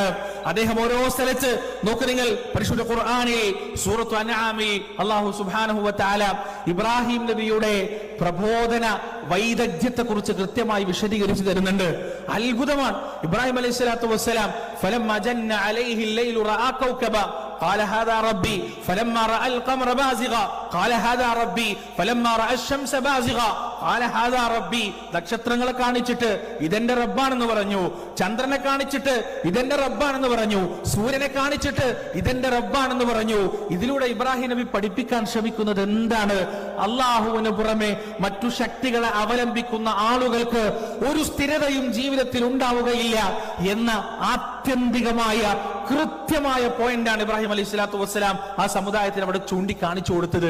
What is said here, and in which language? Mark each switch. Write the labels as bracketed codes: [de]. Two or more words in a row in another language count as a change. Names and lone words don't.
[ml] അദ്ദേഹം ഓരോ സ്ഥലത്ത് നോക്ക് നിങ്ങൾ, പരിശുദ്ധ ഖുർആനിൽ സൂറത്തു അൻആമിൽ [ar] الله سبحانه وتعالى [ml] ഇബ്രാഹിം നബിയുടെ പ്രബോധന വൈദഗ്ധ്യത്തെ കുറിച്ച് കൃത്യമായി വിശദീകരിച്ചു തരുന്നുണ്ട്. [ar] അത്ഭുതമാണ്. إبراهيم عليه الصلاة والسلام فلما جن عليه الليل رأى كوكبا قال هذا ربي فلما راى القمر بازغا قال هذا ربي فلما راى الشمس بازغا قال هذا ربي. നക്ഷത്രങ്ങളെ കാണിച്ചിട്ട് ഇതെന്റെ റബ്ബാണെന്ന് പറഞ്ഞു, ചന്ദ്രനെ കാണിച്ചിട്ട് ഇതെന്റെ റബ്ബാണെന്ന് പറഞ്ഞു, സൂര്യനെ കാണിച്ചിട്ട് ഇതെന്റെ റബ്ബാണെന്ന് പറഞ്ഞു. ഇതിലൂടെ ഇബ്രാഹിം നബി പഠിപ്പിക്കാൻ ശ്രമിക്കുന്നത് എന്താണ്? [ml] അള്ളാഹുവിന് പുറമെ മറ്റു ശക്തികളെ അവലംബിക്കുന്ന ആളുകൾക്ക് ഒരു സ്ഥിരതയും ജീവിതത്തിൽ ഉണ്ടാവുകയില്ല എന്ന ആത്യന്തികമായ കൃത്യമായ പോയിന്റാണ് [ar] إبراهيم عليه الصلاة والسلام [ml] ആ സമുദായത്തിന് അവിടെ ചൂണ്ടിക്കാണിച്ചു കൊടുത്തത്.